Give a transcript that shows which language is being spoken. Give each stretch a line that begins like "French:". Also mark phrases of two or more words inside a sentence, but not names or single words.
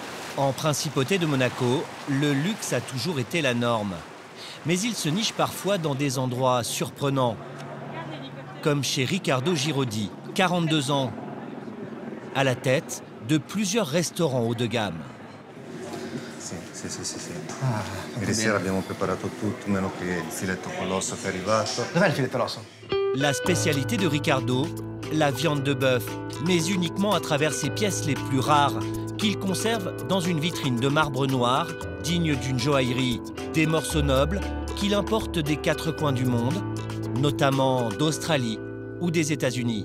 French: En principauté de Monaco, le luxe a toujours été la norme. Mais il se niche parfois dans des endroits surprenants. Comme chez Riccardo Girodi, 42 ans, à la tête de plusieurs restaurants haut de gamme.
Italian: Sì. Ieri sera abbiamo preparato tutto, meno che il filetto con l'osso che è arrivato. Dov'è il filetto all'osso?
French: La spécialité de Riccardo, la viande de bœuf, mais uniquement à travers ses pièces les plus rares, qu'il conserve dans une vitrine de marbre noir, digne d'une joaillerie, des morceaux nobles qu'il importe des quatre coins du monde, notamment d'Australie ou des États-Unis.